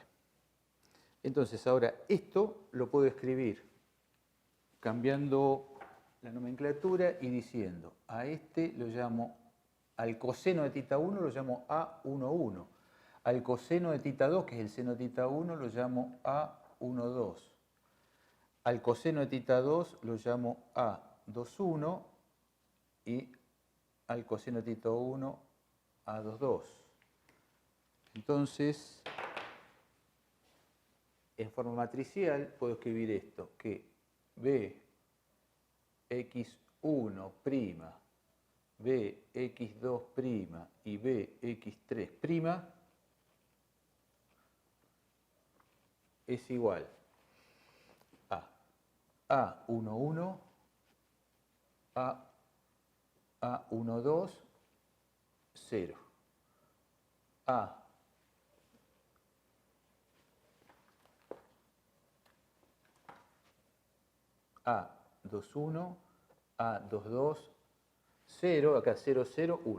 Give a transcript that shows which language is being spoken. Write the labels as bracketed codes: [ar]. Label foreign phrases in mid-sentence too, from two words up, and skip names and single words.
[es] Entonces ahora esto lo puedo escribir cambiando la nomenclatura y diciendo a este lo llamo, al coseno de θ 1 lo llamo A11, al coseno de θ 2, que es el seno de θ 1, lo llamo A12, al coseno de θ 2 lo llamo A21 y al coseno de θ 1 A22. Entonces, en forma matricial puedo escribir esto, que bx1', bx2' y bx3' es igual a A11, A12, 0, A21, A22, 0, acá 0, 0, 1.